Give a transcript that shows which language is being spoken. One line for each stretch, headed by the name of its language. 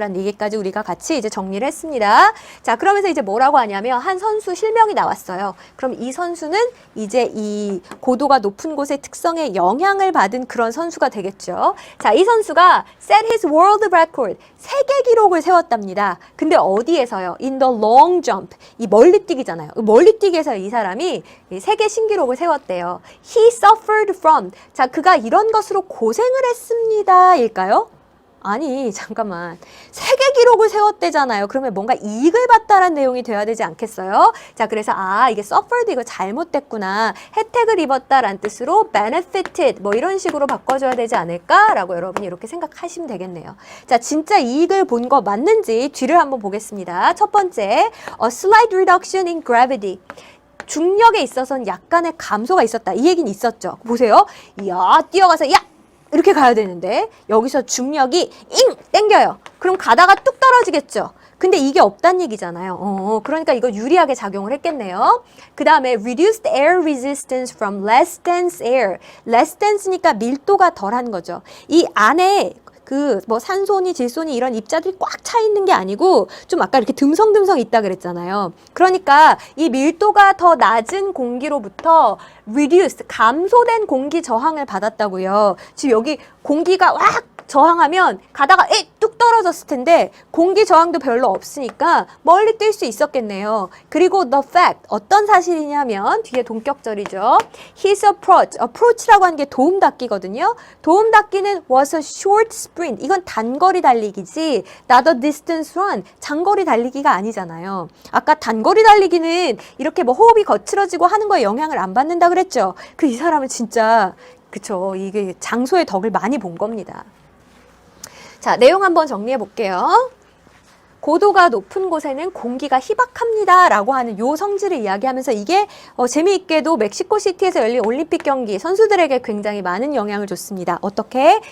Korean: 라는 얘기까지 우리가 같이 이제 정리를 했습니다. 자, 그러면서 이제 뭐라고 하냐면 한 선수 실명이 나왔어요. 그럼 이 선수는 이제 이 고도가 높은 곳의 특성에 영향을 받은 그런 선수가 되겠죠. 자, 이 선수가
English: set his world record,
Korean: 세계 기록을 세웠답니다. 근데 어디에서요?
English: In the long jump,
Korean: 이 멀리뛰기잖아요. 멀리뛰기에서 이 사람이 세계 신기록을 세웠대요.
English: He suffered from,
Korean: 자, 그가 이런 것으로 고생을 했습니다. 일까요? 아니 잠깐만 세계 기록을 세웠대잖아요. 그러면 뭔가 이익을 봤다라는 내용이 돼야 되지 않겠어요? 자 그래서 이게 suffered 이거 잘못됐구나. 혜택을 입었다라는 뜻으로 benefited 뭐 이런 식으로 바꿔줘야 되지 않을까라고 여러분이 이렇게 생각하시면 되겠네요. 자 진짜 이익을 본 거 맞는지 뒤를 한번 보겠습니다. 첫 번째
English: a slight reduction in gravity.
Korean: 중력에 있어서는 약간의 감소가 있었다. 이 얘기는 있었죠. 보세요. 이야 뛰어가서 야 이렇게 가야 되는데 여기서 중력이 땡겨요. 그럼 가다가 뚝 떨어지겠죠. 근데 이게 없단 얘기잖아요. 그러니까 이거 유리하게 작용을 했겠네요. 그 다음에
English: reduced air resistance from less dense air.
Korean: less dense니까 밀도가 덜한 거죠. 이 안에 뭐 산소니 질소니 이런 입자들이 꽉 차 있는 게 아니고 좀 아까 이렇게 듬성듬성 있다 그랬잖아요. 그러니까 이 밀도가 더 낮은 공기로부터 reduced 감소된 공기 저항을 받았다고요. 지금 여기 공기가 확 저항하면 가다가 뚝 떨어졌을 텐데 공기 저항도 별로 없으니까 멀리 뛸 수 있었겠네요. 그리고
English: the fact
Korean: 어떤 사실이냐면 뒤에 동격절이죠.
English: His approach
Korean: 라고 하는 게 도움닫기거든요. 도움닫기는
English: was a short sprint.
Korean: 이건 단거리 달리기지
English: not a distance run.
Korean: 장거리 달리기가 아니잖아요. 아까 단거리 달리기는 이렇게 뭐 호흡이 거칠어지고 하는 거에 영향을 안 받는다 그랬죠. 이 사람은 진짜 그쵸. 이게 장소의 덕을 많이 본 겁니다. 자, 내용 한번 정리해 볼게요. 고도가 높은 곳에는 공기가 희박합니다 라고 하는 요 성질을 이야기하면서 이게 재미있게도 멕시코시티에서 열린 올림픽 경기 선수들에게 굉장히 많은 영향을 줬습니다. 어떻게?